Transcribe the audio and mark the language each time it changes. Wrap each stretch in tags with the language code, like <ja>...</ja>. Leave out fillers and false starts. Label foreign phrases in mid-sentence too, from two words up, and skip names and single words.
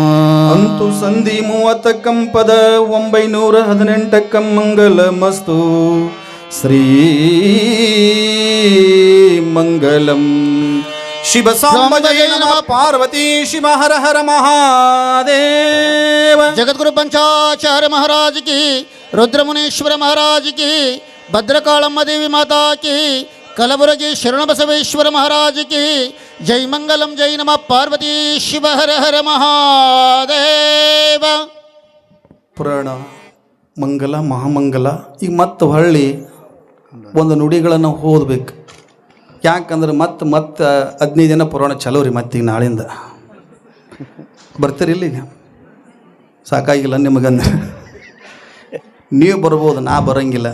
<kn>ಅಂತು ಸಂಧಿ 30 ಕಂಪದ 918 ಮಂಗಲ ಮಸ್ತು ಶ್ರೀ ಮಂಗಲಂ ಶಿವ ಸಾಂಬ ಜಯ ನಮಃ ಪಾರ್ವತಿ ಶಿವ ಹರ ಹರ ಮಹಾದೇವ</kn> <hi>ಜಗದ್ಗುರು पंचाचार्य महाराज की रुद्रमुनीश्वर महाराज की भद्रकालम्मा देवी माता की कलबुरगी शरणबसवेश्वर महाराज की जय मंगलम जय नमः पार्वती शिव हर हर महादेव</hi> <kn>ಪುರಾಣ ಮಂಗಲ ಮಹಾಮಂಗಲ ಈಗ ಮತ್ತೆ ಹೊಳ್ಳಿ ಒಂದು ನುಡಿಗಳನ್ನು ಓದಬೇಕು. ಯಾಕಂದ್ರೆ ಮತ್ತೆ 15 ದಿನ ಪುರಾಣ ಚಲೋ ರೀ. ಮತ್ತೀಗ ನಾಳಿಂದ ಬರ್ತೀರಿ ಇಲ್ಲಿಗ ಸಾಕಾಗಿಲ್ಲ ನಿಮಗಂದ್ರೆ ನೀವು ಬರ್ಬೋದು, ನಾ ಬರೋಂಗಿಲ್ಲ.</kn>